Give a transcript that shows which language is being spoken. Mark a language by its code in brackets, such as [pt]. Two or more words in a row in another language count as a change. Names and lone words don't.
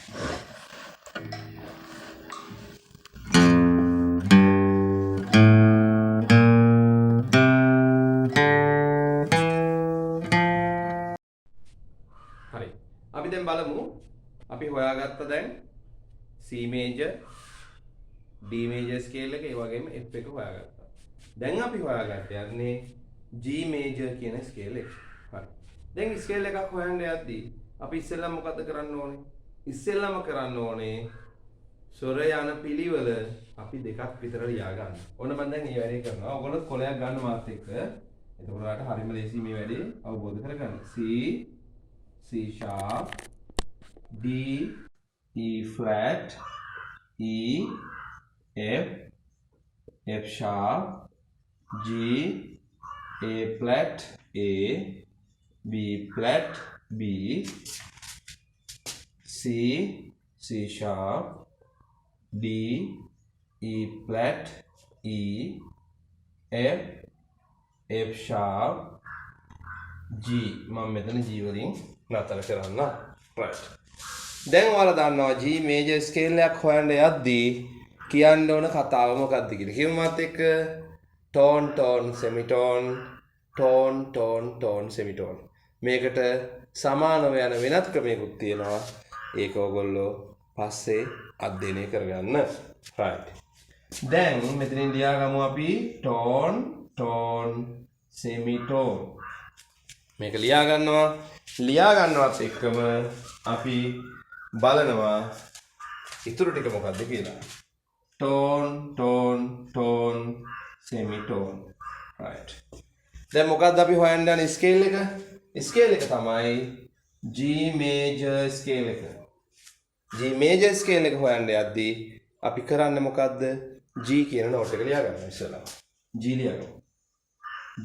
[si] හරි. අපි දැන් බලමු අපි හොයාගත්ත දැන් [en] C major D major scale [si] එක ඒ වගේම F එක හොයාගත්තා. දැන් අපි හොයාගන්න යන්නේ G major කියන scale එක. හරි. දැන් scale එකක් හොයන්න යද්දී අපි ඉස්සෙල්ලාම මොකද කරන්න ඕනේ? ඉස්සෙල්ලාම කරන්න ඕනේ ස්වර යන පිළිවෙල අපි දෙකක් විතර ලියා ගන්න. ඔන්න මම දැන් මේ වැඩේ කරනවා. ඔයගොල්ලෝ කොලයක් ගන්න මාත් එක්ක. එතකොට ඔයාලට හරියම ලේසි මේ වැඩේ අවබෝධ කරගන්න. [en] C sharp D E flat E F F sharp G A flat A B flat B C sharp D E flat E F F sharp G [si] මම මෙතන G වලින් නතර කරන්න. [en] right. [si] දැන් ඔයාලා දන්නවා [en] G major scale [si] එකක් හොයන්න යද්දී කියන්න ඕන කතාව මොකක්ද කියලා. කියමු මාත් එක්ක [en] tone tone semitone tone tone tone semitone. [si] මේකට සමානව යන වෙනත් ක්‍රමයකුත් තියෙනවා. ඒක ඔයගොල්ලෝ පස්සේ අධ්‍යයනය කරගන්න. right. දැන් මෙතනින් ලියාගමු අපි [en] tone tone semitone. [si] මේක ලියා ගන්නවත් එක්කම අපි බලනවා ඉතුරු ටික මොකක්ද කියලා. [en] tone tone tone semitone. [si] right. දැන් මොකක්ද අපි හොයන්න යන ස්කේල් එක? ස්කේල් එක තමයි [en] G major scale [si] එක. [en] G major scale [si] එක හොයන්න යද්දී අපි කරන්නේ මොකද්ද? G කියන නෝට් එක ලියා ගන්න ඉස්සෙල්ලා. G ලියගමු. G.